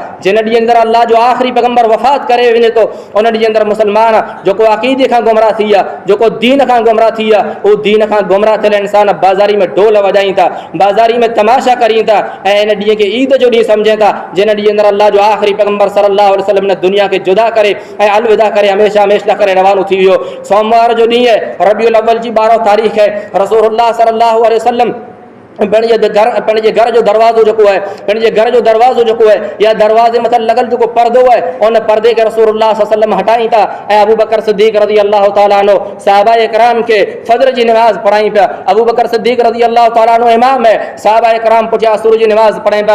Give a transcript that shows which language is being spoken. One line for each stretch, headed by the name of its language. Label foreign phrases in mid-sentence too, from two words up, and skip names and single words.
Sindhi: जिन ॾींहं जे अंदर अल्लाह जो आख़िरी पैगंबर वफ़ात करे वञे थो उन ॾींहं जे अंदर मुसलमान जेको अक़ीदे खां गुमराह थी विया, जेको दीन खां गुमराह थी विया, उहो दीन खां गुमराह थियल इंसान बाज़ारी में ढोल वॼाइनि था, बाज़ारी में तमाशा करीनि था ऐं इन ॾींहं खे ईद जो ॾींहुं सम्झनि था जिन ॾींहं जे अंदर अल्लाह जो आख़िरी पैगंबर
Arabic: صلى الله عليه وسلم
Sindhi: ने दुनिया खे जुदा करे ऐं अलविदा करे हमेशा हमेशा करे रवानो थी वियो। सोमवार जो ॾींहुं आहे, रबीउल अव्वल जी 12 तारीख़ है।
Arabic: رسول الله صلى الله عليه وسلم
Sindhi: पंहिंजे घर जो दरवाज़ो जेको आहे, पंहिंजे घर जो दरवाज़ो जेको आहे या दरवाज़े मथां लॻल जेको पर्दो आहे उन पर्दे खे
Arabic: رسول الله صلى الله عليه وسلم
Sindhi: हटाइनि था ऐं अबू बकर सिद्दीक़
Arabic: رضي الله تعالى عنه
Sindhi: सहाबा इकराम खे फजर जी नमाज़ पढ़ाई पिया। अबू बकर सिद्दीक़
Arabic: رضي الله تعالى عنه
Sindhi: इमाम है, सहाबा इकराम पुठियां असुर जी नमाज़ पढ़ाई पिया।